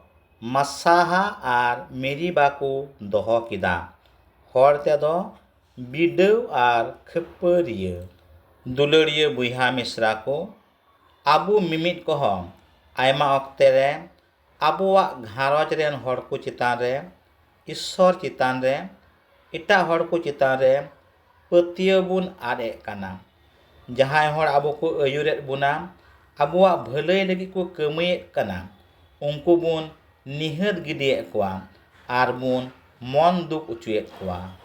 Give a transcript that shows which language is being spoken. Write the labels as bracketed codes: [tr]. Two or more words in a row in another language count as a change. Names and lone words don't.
[sat] ᱢᱟᱥᱥᱟᱦᱟ ᱟᱨ ᱢᱮᱨᱤᱵᱟ ᱠᱚ ᱫᱚᱦᱚ ᱠᱮᱫᱟ, ᱦᱚᱲ ᱛᱮᱫᱚ ᱵᱤᱰᱟᱹᱣ ᱟᱨ ᱠᱷᱟᱹᱯᱟᱹᱨᱤᱭᱟᱹ᱾ ᱫᱩᱞᱟᱹᱲᱤᱭᱟᱹ ᱵᱚᱭᱦᱟ ᱢᱤᱥᱨᱟ ᱠᱚ, ᱟᱵᱚ ᱢᱤᱢᱤᱫ ᱠᱚᱦᱚᱸ ᱟᱭᱢᱟ ᱚᱠᱛᱮ ᱨᱮ ᱟᱵᱚᱣᱟᱜ ᱜᱷᱟᱨᱚᱸᱡᱽ ᱨᱮᱱ ᱦᱚᱲ ᱠᱚ चेतान रे, ईश्वर चेतान रे, एटाग हड़ को चेतान रे पतिया बुन आदेक काना। जहां हड़ आबो को आयुरेत बुना, आबोआ भलाई लगी को कमायेत काना, उनको बुन निहत गिदियेत कोआ आर बुन मन दुख उचुयेत कोआ।